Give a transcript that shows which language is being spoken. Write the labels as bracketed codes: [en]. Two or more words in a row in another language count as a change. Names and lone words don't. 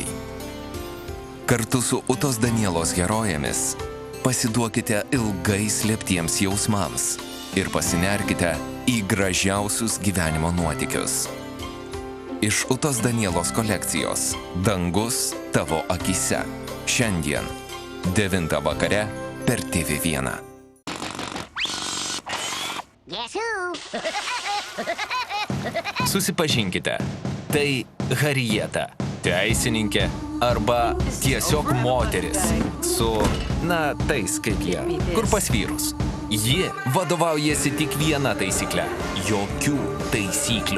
[lt] Kartu su Utos Danielos herojėmis pasiduokite ilgai slėptiems jausmams ir pasinerkite į gražiausius gyvenimo nuotykius. Iš Utos Danielos kolekcijos Dangus tavo akyse. Šiandien 9 vakare per TV1. [en] Guess who? [lt] Susipažinkite, tai Harrieta, teisininkė arba tiesiog moteris su, tais kaip jie, kur pas vyrus. Ji vadovaujasi tik viena taisykle – jokių taisyklių.